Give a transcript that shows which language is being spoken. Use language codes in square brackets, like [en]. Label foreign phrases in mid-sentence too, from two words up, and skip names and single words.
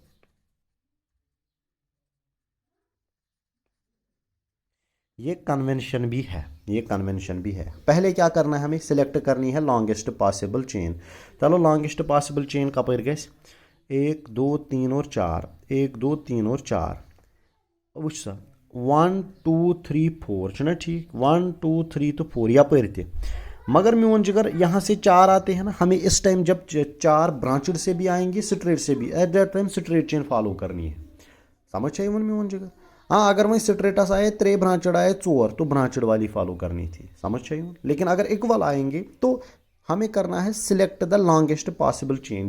[hi] ये कन्वेंशन भी है, ये कन्वेंशन भी है। पहले क्या करना है? हमें सिलेक्ट करनी है [en] longest possible chain. [hi] चलो [en] longest possible chain [ks] कपर गए? [hi] 1 2 3 और 4, 1 2 3 और 4। [ks] वुच सा 1 2 3 4 ना, ठीक 1 2 3 तो 4 यपर ते। [hi] मगर [ks] म्यून जिगर [hi] यहाँ से 4 आते हैं ना, हमें इस टाइम जब 4 ब्रांचड से भी आएंगे स्ट्रेट से भी, [en] at that time straight chain [hi] फॉलो करनी है। समझ चाहिए [ks] म्यून जिगर? [hi] हाँ अगर वही स्ट्रेटस आए 3 ब्रांचड आए 4 तो ब्रांचड वाली फॉलो करनी थी। समझ चाहिए? लेकिन अगर इक्वल आएंगे तो हमें करना है [en] select the longest possible chain.